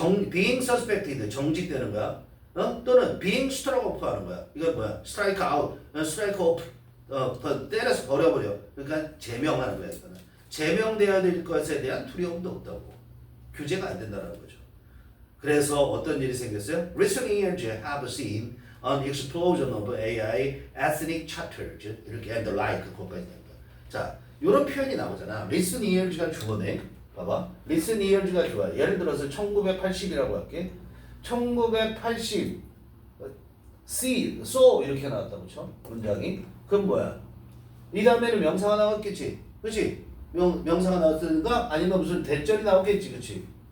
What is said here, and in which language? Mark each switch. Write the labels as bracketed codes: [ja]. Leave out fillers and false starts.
[en] being suspected [ko] 정직되는 거야. 또는 [en] being struck off [ko] 하는 거야. 이건 뭐야? [en] strike out, strike off. [ko] 때려서 버려버려. 그러니까 제명하는 거야. 이거는. 제명되어야 될 것에 대한 두려움도 없다고. 규제가 안 된다는 거죠. 그래서 어떤 일이 생겼어요? [en] Recent years have seen an explosion of AI ethnic charters [ko] 이렇게 [en] and the like [ko] 그거까지 된다. 자, 이런 표현이 나오잖아. Recent years가 주어네. 봐봐. Recent years가 주어야. 예를 들어서 1980이라고 할게. 1980 so 이렇게 나왔다고 쳐. 문장이. 그럼 뭐야? 이 다음에는 명사가 나왔겠지. 그치? 명사가 나왔으니까 아니면 무슨 대절이 나오겠지. 그치?